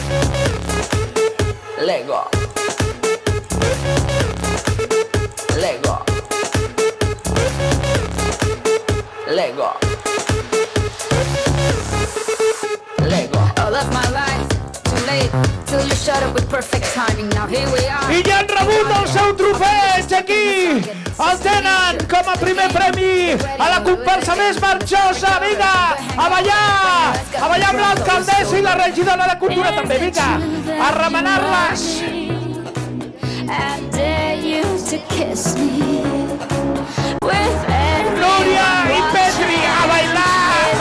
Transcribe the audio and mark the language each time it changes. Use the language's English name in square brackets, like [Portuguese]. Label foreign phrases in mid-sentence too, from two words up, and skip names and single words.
[English] Lego. Lego. Lego. Lego. All of my life, too late, till you shut up with perfect timing. Now here we are. [Catalan] I ja han rebut el seu trofeig aquí! El tenen com a primer premi a la comparsa més marxosa! Vinga, a ballar! A ballar amb l'alcaldessa i la regidora de Cultura també, vinga! A remenar-les! Núria i Petri, a bailar!